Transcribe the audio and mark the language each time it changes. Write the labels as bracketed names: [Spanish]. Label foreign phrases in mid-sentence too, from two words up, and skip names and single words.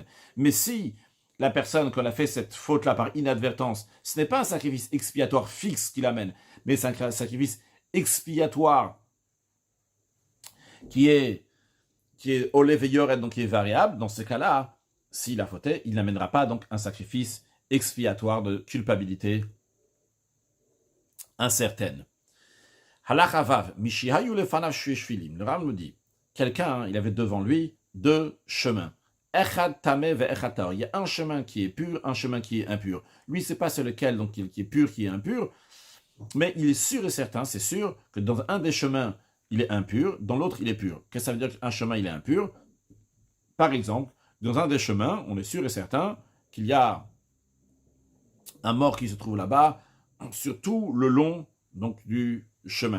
[French] Mais si la personne, quand elle a fait cette faute-là par inadvertance, ce n'est pas un sacrifice expiatoire fixe qu'il amène, mais c'est un sacrifice expiatoire qui est Oleveyor, donc qui est variable. Dans ce cas-là, s'il a fauté, il n'amènera pas donc un sacrifice expiatoire de culpabilité incertaine. [Hebrew] הלכה ו, מי שהיו לפניו שני שבילים. [French] Le Rav nous dit, quelqu'un, il avait devant lui deux chemins. [Hebrew] אחד טמא ואחד טהור. [French] Il y a un chemin qui est pur, un chemin qui est impur. Lui, c'est pas c'est lequel donc qui est pur, qui est impur, mais il est sûr et certain, c'est sûr que dans un des chemins, il est impur, dans l'autre, il est pur. Qu'est-ce que ça veut dire qu'un chemin, il est impur? Par exemple, dans un des chemins, on est sûr et certain qu'il y a un mort qui se trouve là-bas, surtout le long donc, du chemin.